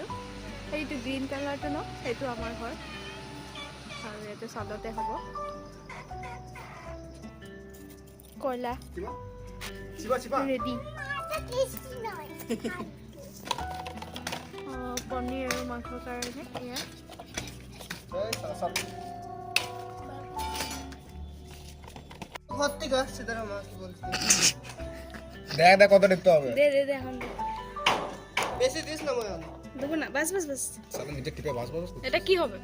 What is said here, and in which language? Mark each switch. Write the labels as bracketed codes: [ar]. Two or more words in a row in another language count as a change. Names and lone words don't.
[as] এইটো গ্ৰীণ কালাৰটো ন, সেইটো আমাৰ ঘৰ আৰু ইয়াতে চাদতে হ'ব। কয়লা ৰেডি। পনীৰ আৰু মাংসৰ কাৰণে এয়া [bn] দেখ কত দেখতে হবে। দে এখন বেশি দিস না মই দেবো না, বাস [hi] साला नीचे टिपे बस [bn] এটা কি হবে?